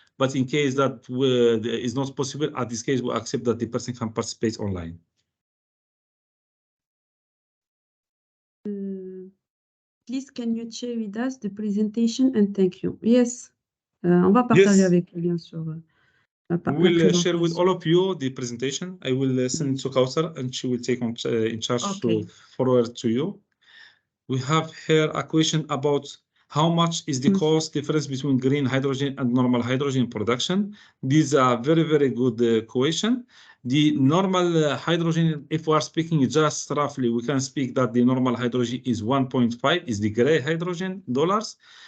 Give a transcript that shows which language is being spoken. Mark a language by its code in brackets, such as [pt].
[en] But in case that is not possible, at this case, we accept that the person can participate online. Please, can you share with us the presentation and thank you? [fr] Yes, on va partager avec vous, bien sûr. [en] We will share with all of you the presentation. I will send it to Kautar and she will take in charge to forward to you. We have here a question about how much is the cost difference between green hydrogen and normal hydrogen production. This is a very, very good question. The normal hydrogen, if we are speaking just roughly, we can speak that the normal hydrogen is 1.5, is the gray hydrogen dollars.